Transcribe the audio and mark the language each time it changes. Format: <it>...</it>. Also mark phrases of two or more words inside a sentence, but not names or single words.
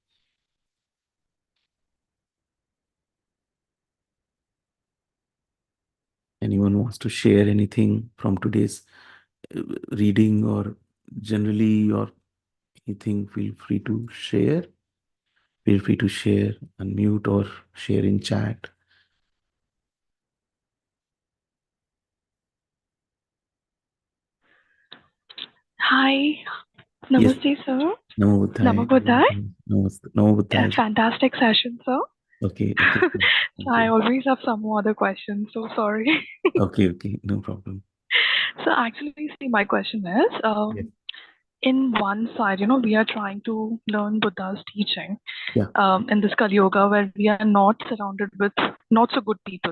<en>Anyone wants to share anything from today's reading or generally or anything, feel free to share. Feel free to share, unmute, or share in chat. Hi, Yes. namaste, sir.</en> <pi>Namo Buddhaya. Namabuddhai. Namo Buddhaya.</pi> <en>Fantastic session, sir. Okay, okay. So Thank I you. always have some more other questions, so sorry. Okay, okay. No problem. So actually, see, my question is, Yes. in one side, we are trying to learn Buddha's teaching, Yeah, in this Kali Yoga where we are not surrounded with not so good people.</en>